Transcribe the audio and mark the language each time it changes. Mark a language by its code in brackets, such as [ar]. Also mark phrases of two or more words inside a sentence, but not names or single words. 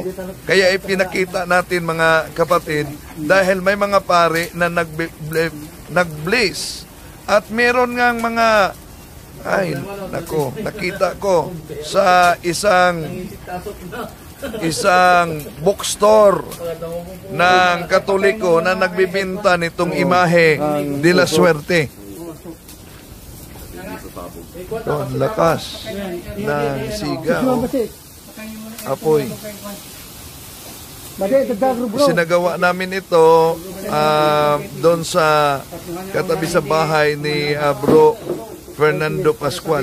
[tl] Kaya ipinakita natin mga kapatid dahil may mga pare na nag-bless. At meron ngang mga, nakita ko sa isang bookstore ng Katoliko na nagbibinta nitong imahe de la Suerte. Ito, ang lakas ng sigaw. Apoy. Sinagawa namin ito doon sa katabi sa bahay ni Bro Fernando Pascual.